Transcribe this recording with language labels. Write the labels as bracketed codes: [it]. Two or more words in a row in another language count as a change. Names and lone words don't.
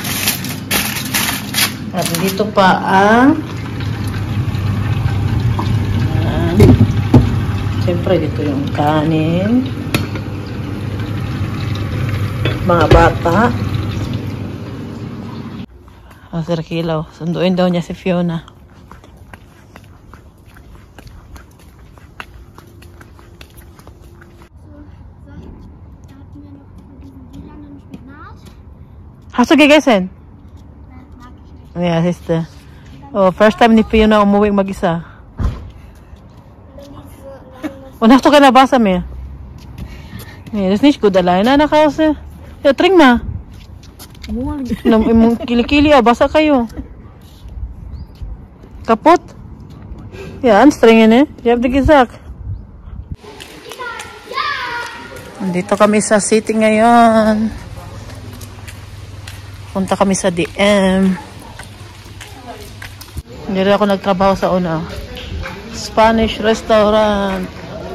[tl] At dito pa ang siyempre dito yung kanin, mga bata. Sir Kilaw, sunduin daw niya si Fiona. [de] Hast du gegessen? Ja, siehste. [tl] Oh, [en] first time [tl] ni Fiona umuwi mag-isa. [de] Und hast du keine Wasser mehr? Nee, das ist nicht gut alleine nach Hause. Ja, trink mal. Im [tl] Kilikili, basa kayo. [de] Kaputt? Ja, anstrengend, ne? Ich hab dir gesagt. [tl] Nandito kami sa city ngayon. Punta kami sa DM. Hindi rin ako nagtrabaho sa una. [en] Spanish restaurant.